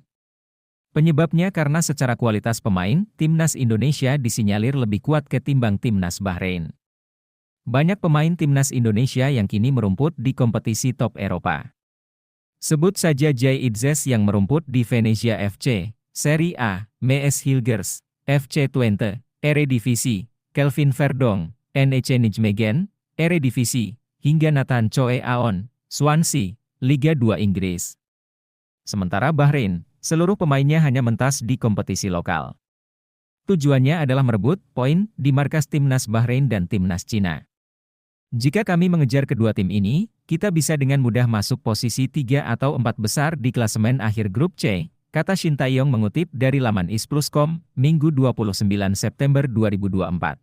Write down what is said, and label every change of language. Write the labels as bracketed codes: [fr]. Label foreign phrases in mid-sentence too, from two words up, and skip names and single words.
[id] Penyebabnya karena secara kualitas pemain, timnas Indonesia disinyalir lebih kuat ketimbang timnas Bahrain. Banyak pemain timnas Indonesia yang kini merumput di kompetisi top Eropa. Sebut saja Jai Idzes yang merumput di Venezia FC, Serie A, Mees Hilgers, FC Twente, Eredivisie, Kelvin Verdong, NEC Nijmegen, Eredivisie, hingga Nathan Choe Aon, Swansea, Liga 2 Inggris. Sementara Bahrain, seluruh pemainnya hanya mentas di kompetisi lokal. Tujuannya adalah merebut poin di markas timnas Bahrain dan timnas Cina. Jika kami mengejar kedua tim ini, kita bisa dengan mudah masuk posisi 3 atau 4 besar di klasemen akhir grup C, kata Shin Tae-yong mengutip dari laman isplus.com, Minggu 29 September 2024.